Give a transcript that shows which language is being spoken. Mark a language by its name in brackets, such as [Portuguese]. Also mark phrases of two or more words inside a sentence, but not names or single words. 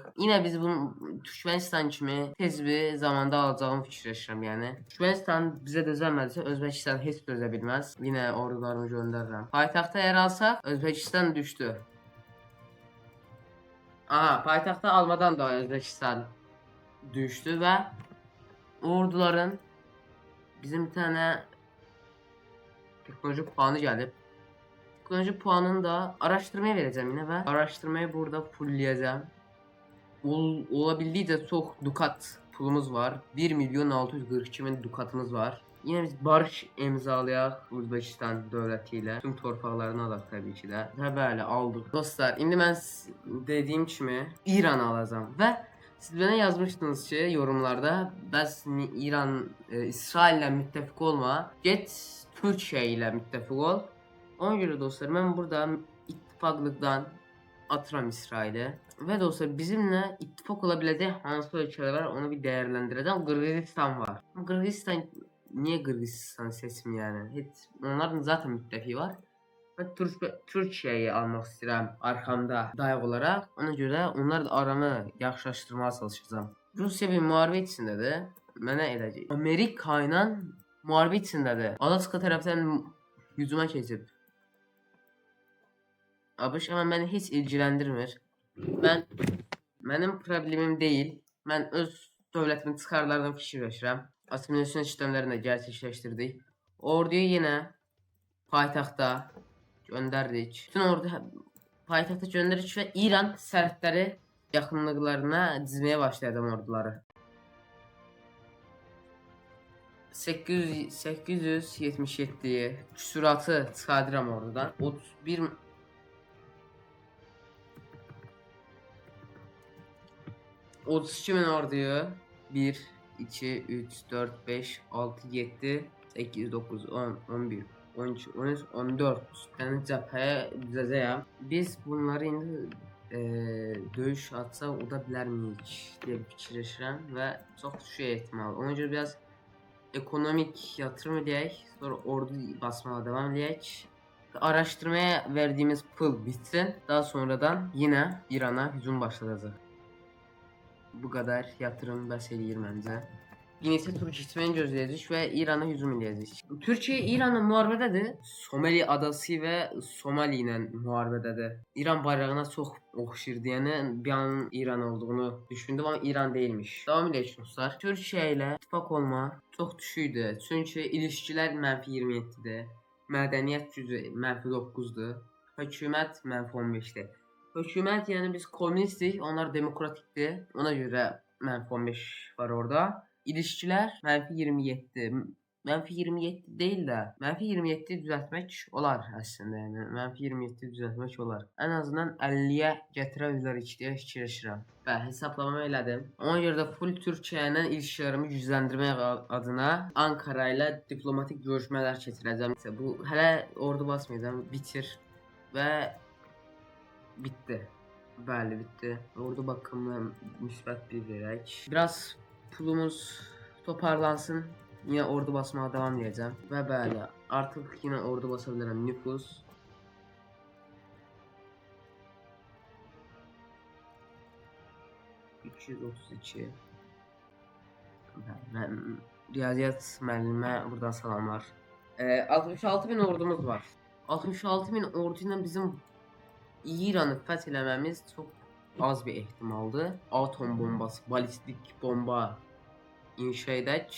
[Azerbaijani] Yine biz bunu Türkmenistan kimi tez bir zamanda alacağımı fikirləşirəm yəni. Türkmenistan bizə dözəmədisə Özbekistan heç dözə bilməz. Yine ordularımı göndərirəm. Paytaxta yer alsaq Özbekistan düşdü. [Turkish] Aha, paytaxta almadan da Özbekistan düşdü və orduların bizim bir tane teknoloji puanı gelip teknoloji puanını da araştırmaya vereceğim yine ve araştırmayı burada fullleyeceğim. Olabildiğince çok dukat pulumuz var. [Azerbaijani] 1.642.000 dukatımız var. Yine biz barış imzalayaq Özbekistan dövləti tüm torpaqlarını alaq tabii ki də. Və bəli, aldıq. Dostlar, indi mən dediyim kimi İran alacağım və siz [Turkish] bana yazmıştınız ki yorumlarda, İran, İsrail ile müttefik olma, get Türkiye ile müttefik ol. Ona göre dostlar, ben burada ittifaklıktan atıram İsrail'e. Ve dostlar, bizimle ittifak olabileceği hangi ülkeler var onu bir değerlendireceğim. Kırgızistan var. Kırgızistan, niye Kırgızistan seçim yani? Hiç, onların zaten müttefiği var. [Azerbaijani] Ben Türkiye'yi almaq istəyirəm arxamda dayaq olaraq. Ona görə onlar da aramı yaxşılaşdırmağa çalışacağım. Rusiya bir müharibə içindədir. Mənə eləcək. Amerika ilə müharibə içindədir. Alaska tərəfdən hücuma keçib. ABŞ amma məni heç ilgiləndirmir. Mənim problemim deyil. Mən öz dövlətimin çıxarlarından fikirləşirəm. [Turkish] Assimilyasiyon işlemlərini gerçekleştirdik. Orduyu yine paytaxta gönderdik. Bütün ordu payitaxta gönderdik ve [Azerbaijani] İran sərhədləri yaxınlıqlarına [Turkish] dizmeye başladım orduları. [Azerbaijani] 877'yi küsuratı çıxardıram ordudan. [Turkish] 32.000 orduyu 1, 2, 3, 4, 5, 6, 7, 8, 9, 10, 11, 12, 13, 14 tane cepheye düzeceğim. [Azerbaijani] Biz bunları indi döyüş atsaq uda bilərmiyik deyə fikirləşirəm və çox düşük ehtimal. Ona görə biraz ekonomik yatırım edək, sonra ordu basmağa devam edək. [Turkish] Araştırmaya verdiğimiz pul bitsin. Daha sonradan yine İran'a hücum başlayacak. [Azerbaijani] Bu kadar yatırım bəs eləyir məncə. Yenisi Türkistan gözləyəcək və İrana hücum edəcək. Türkiyə İranla müharibədədir. Somali adası və Somali ilə müharibədədir. İran bayrağına çox oxşayır deyənə bir an İran olduğunu düşündüm amma İran değilmiş. Davam edək dostlar. Türkiyə ilə ittifaq olma çox düşükdür. Çünki ilişkilər -27-dir. Mədəniyyət gücü -9-dur. Hökumət -15-dir. Hökumət yəni biz komünistik, onlar demokratikdir. Ona görə -15 var orada. İlişkilər -27. [Turkish] -27 değil de -27 düzeltmek olar aslında yani. [Azerbaijani] -27 [Turkish] düzeltmek olar. En azından 50'ye [Azerbaijani] gətirə bilərik deyə fikirləşirəm. Və hesablamamı elədim. Ona görə də full Türkiyə ilə ilişkilərimi gücləndirmək adına Ankara ilə diplomatik görüşmələr keçirəcəm. Bu hələ ordu basmayacağım. Bitir və bitti. Bəli, bitti. Ordu bakımından müsbət bir verək. Biraz pulumuz toparlansın. [Turkish] Yine ordu basmaya devam edeceğim. Ve böyle artık yine ordu basabilirim. Nüfus. ...232. [Azerbaijani] Ben Riyaziyat müəllimə buradan salamlar. 66.000 ordumuz var. 66.000 orduyla bizim İran'ı fəth eləməmiz çox az bir ehtimaldır. Atom bombası, balistik bomba inşa edək.